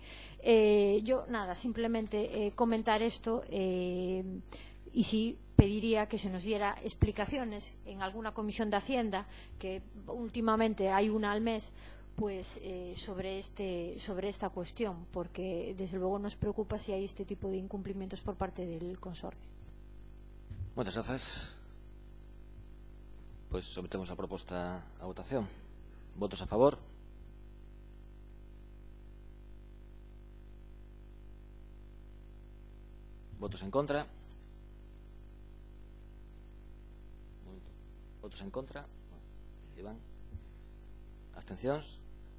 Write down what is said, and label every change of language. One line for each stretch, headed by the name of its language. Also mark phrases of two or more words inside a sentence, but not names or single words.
Spanish: Yo, nada, simplemente comentar esto y sí pediría que se nos diera explicaciones en alguna comisión de Hacienda, que últimamente hay una al mes, pues sobre esta cuestión, porque desde luego nos preocupa si hay este tipo de incumplimientos por parte del consorcio. Muchas gracias. Pues sometemos la propuesta a votación. ¿Votos a favor? ¿Votos en contra? ¿Votos en contra?
Galician: Iván. ¿Abstencións?